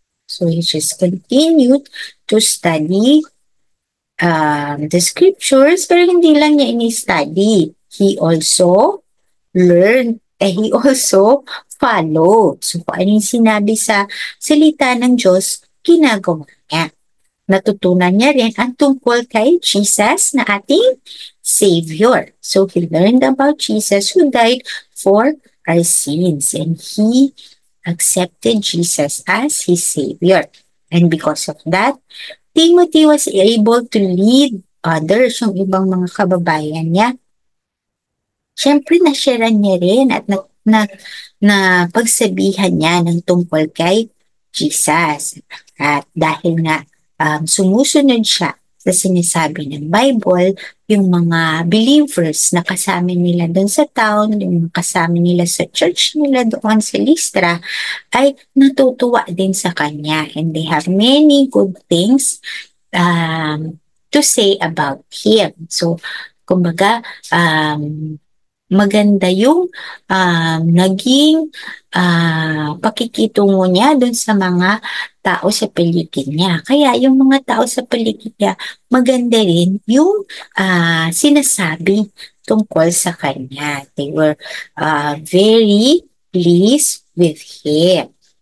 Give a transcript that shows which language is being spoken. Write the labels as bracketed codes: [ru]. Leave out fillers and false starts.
[en] So he just continued to study the scriptures, [tl] pero hindi lang niya ini-study. [en] He also learned, he also followed. [tl] So kung ano yung sinabi sa salita ng Diyos, ginagawa niya. Natutunan niya rin ang tungkol kay Jesus na ating Savior. [en] So he learned about Jesus who died for our sins and he accepted Jesus as his Savior. And because of that, Timothy was able to lead others, [tl] yung ibang mga kababayan niya. Siyempre, na-sharean niya rin at na pagsabihan niya ng tungkol kay Jesus. At dahil nga sumusunod siya sa sinasabi ng Bible, yung mga believers na kasama nila doon sa town, yung kasama nila sa church nila doon sa Lystra, ay natutuwa din sa kanya. [en] And they have many good things to say about him. [tl] So, kumbaga, maganda yung naging pakikitungo niya dun sa mga tao sa paligid niya. Kaya yung mga tao sa paligid niya, maganda rin yung sinasabi tungkol sa kanya. [en] They were very pleased with him.